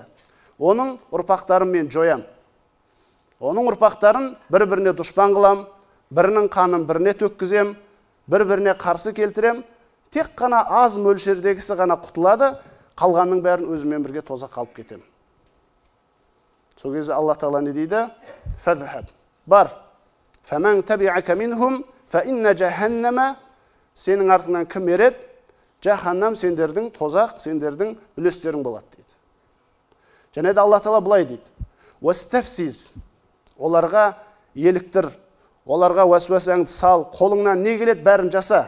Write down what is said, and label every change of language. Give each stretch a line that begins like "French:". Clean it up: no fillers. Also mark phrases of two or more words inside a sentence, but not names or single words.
Kazakh: Оның ұрпақтарын мен жоям. Оның ұрпақтарын бір-біріне дұшпан қылам, бірінің қанын біріне төккізем, бір-біріне қарсы келтірем. Тек қана аз мөлшердегісі ғана құтылады, қалғанның бәрін өзімен бірге тозақ қалып кетем. Сол кезде Алла Тағала не дейді? Фазхаб. Бар.
Arabic: فمن تبعك منهم فإن جهنم.
Kazakh: Сенің артыңнан кім ереді? Жаханнам сендердің тозақ, сендердің үлестерің болады дейді. Және де Алла Тағала былай дейді. Уастафсиз. Оларға еліктір, оларға уәсуәсәңді сал, қолыңнан не келеді бәрін жаса.